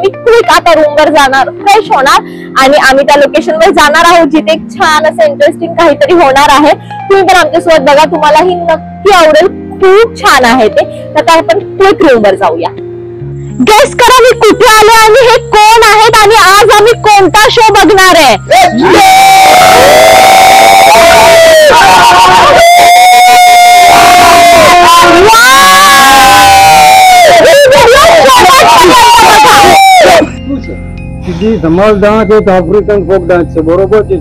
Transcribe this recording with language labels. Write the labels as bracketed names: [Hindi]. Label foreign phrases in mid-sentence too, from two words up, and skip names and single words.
[Marathi] आम्ही क्विक आता रूमवर जाणार, फ्रेश होणार आणि आम्ही त्या लोकेशनवर जाणार आहोत जिथे एक छान असं इंटरेस्टिंग काहीतरी होणार आहे. तुम्ही पण आमच्यासोबत बघा, तुम्हालाही नक्की आवडेल, खूप छान आहे ते. तर आपण क्विक रूमवर जाऊया. गेस करा मी कुठे आले आणि हे कोण आहेत आणि आज आम्ही कोणता शो बघणार आहे. [Gujarati] જે ધમાલ ડાન્સ એક [English] African folk dance [Gujarati] છે, બરોબર છે.